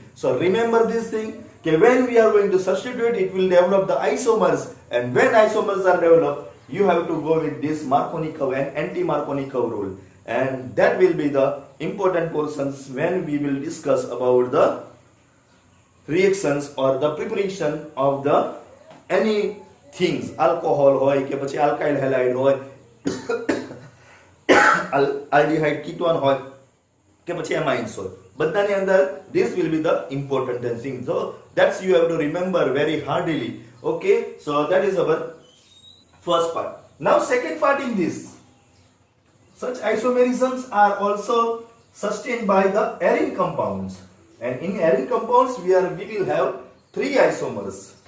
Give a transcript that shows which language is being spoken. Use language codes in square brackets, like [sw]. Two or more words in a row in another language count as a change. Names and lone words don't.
[en] So remember this thing. Okay, when we are going to substitute, it will develop the isomers, and when isomers are developed, you have to go with this Markovnikov and anti-Markovnikov rule, and that will be the important portions when we will discuss about the reactions or the preparation of the any things, alcohol [gu] હોય કે પછી [en] alkyl halide hoy aldehyde ketone [gu] હોય કે પછી amines હોય, બધાની અંદર [en] this will be the important thing. So that's you have to remember very hardly. Okay, so that is our first part. Now second part in this, such isomerisms are also sustained by the arene compounds, and in arene compounds we will have three isomers.